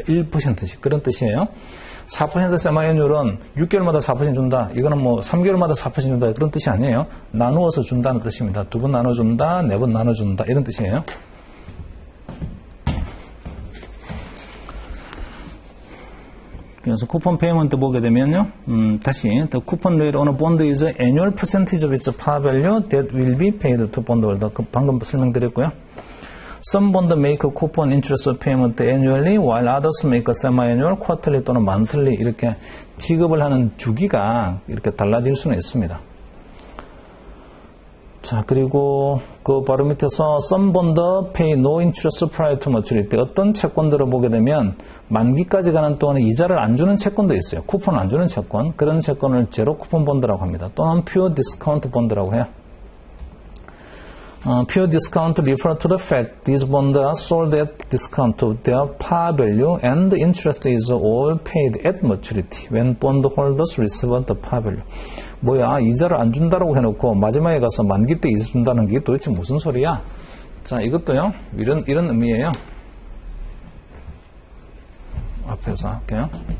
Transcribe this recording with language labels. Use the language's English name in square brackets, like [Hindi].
[Korean] 1%씩 그런 뜻이에요. 4% 세마이언율은 6개월마다 4% 준다. 이거는 뭐 3개월마다 4% 준다 그런 뜻이 아니에요. 나누어서 준다는 뜻입니다. 두 번 나눠준다, 네 번 나눠준다 이런 뜻이에요. 그래서 쿠폰 페이먼트 보게 되면요. 다시 [English] the coupon rate on a bond is an annual percentage of its par value that will be paid to bondholder. [Korean] 방금 설명드렸고요. [English] Some bond make a coupon interest payment annually, while others make a semi-annual, quarterly 또는 monthly [Korean] 이렇게 지급을 하는 주기가 이렇게 달라질 수는 있습니다. 자, 그리고 그 바로 밑에서 [English] some bond pay no interest prior to maturity. [Korean] 어떤 채권들을 보게 되면 만기까지 가는 동안에 이자를 안 주는 채권도 있어요. 쿠폰을 안 주는 채권. 그런 채권을 제로 쿠폰 본드라고 합니다. 또는 pure discount 본드라고 해요. [English] Pure discount refer to the fact these bonds are sold at discount to their par value and the interest is all paid at maturity when bondholders receive the par value. [Korean] 뭐야, 이자를 안 준다라고 해놓고 마지막에 가서 만기 때 이자 준다는 게 도대체 무슨 소리야? 자, 이것도요, 이런 의미예요. 앞에서 할게요.